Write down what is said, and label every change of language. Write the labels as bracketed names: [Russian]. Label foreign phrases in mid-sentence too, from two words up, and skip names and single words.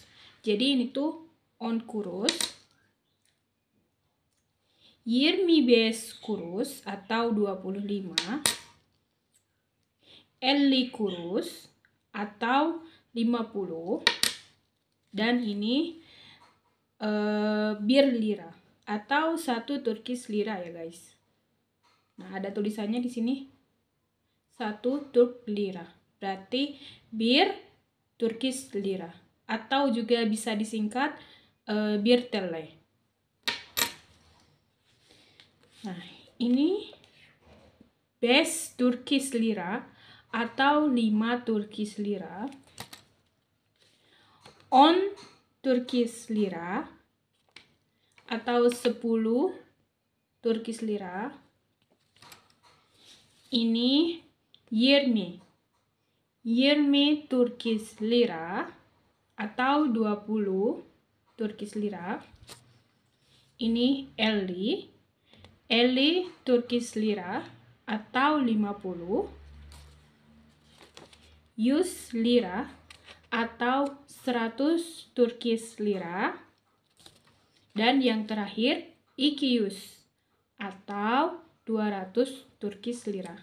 [Indonesian] Jadi ini tuh [Turkish] on kurus. [Indonesian] 25 kurus atau 25. [Turkish] Elli kurus [Indonesian] atau 50, dan ini [Turkish] bir lira [Indonesian] atau 1 [English] Turkish lira [Indonesian] ya guys. Nah, ada tulisannya di sini 1 [Turkish] Turk lira, [Indonesian] berarti bir [English] Turkish lira [Indonesian] atau juga bisa disingkat bir TL. Nah, ini 5 [English] Turkish lira [Indonesian] atau 5 [English] Turkish lira. [Indonesian] 10 [English] Turkish lira [Indonesian] atau 10 [English] Turkish lira. [Indonesian] Ini 20 [English] Turkish lira [Indonesian] atau 20 [English] Turkish lira. [Indonesian] Ini 50 [English] Turkish lira [Indonesian] atau 50. 100 lira atau 100 [English] Turkish lira. [Indonesian] Dan yang terakhir 200 atau 200 [English] Turkish lira.